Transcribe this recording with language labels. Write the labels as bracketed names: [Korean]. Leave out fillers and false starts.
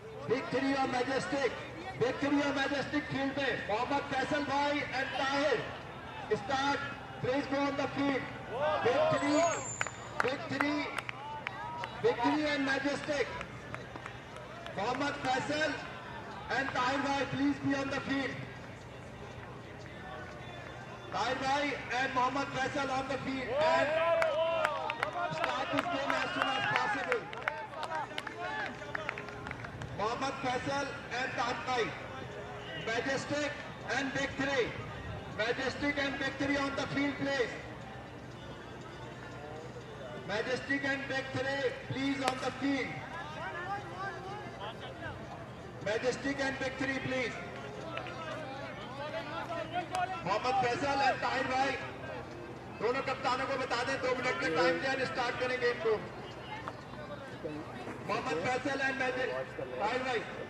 [English] Big three और majestic, big three और majestic field में मोहम्मद फैसल भाई and Tahir start, please go on the field. Big three, big three, big three and majestic, Mohammad Faisal and Tahir भाई, please be on the field. Tahir भाई and Mohammad Faisal on the field and start this game as soon as possible. Mohammad Faisal and Tahir Bhai, Majestic and Big Three, Majestic and Big Three on the field, please. Majestic and Big Three, please on the field. Majestic and Big Three, please. [Hindi] Mohammad Faisal and Tahir भाई, दोनों कप्तानों को बता दें 2 minute में time दिया, start करेंगे इनको। [English] Mohammed Faisal and Tahir भाई,